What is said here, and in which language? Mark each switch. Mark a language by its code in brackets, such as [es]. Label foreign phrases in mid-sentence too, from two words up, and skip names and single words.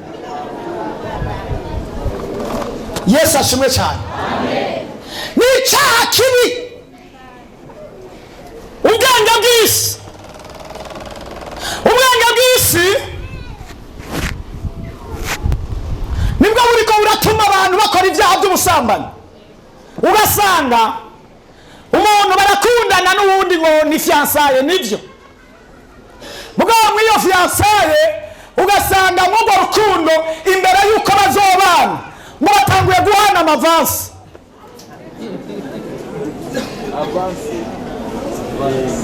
[rw] Yesu ashimwe cyane. Ni icyaha kibi, ubwenge bw'isi. [rn] Ubwenge bw'isi nibwo buriko buratuma abantu bakora ibyaha by'ubusambanyi. Ugasanga umuntu barakundana n'uwundi ngo ni fiansaye, nivyo mugabo mw'iyo fiansaye ugasanga mw'urwo rukundo imbere y'uko bazobana ngo batanguye guhana amavansi.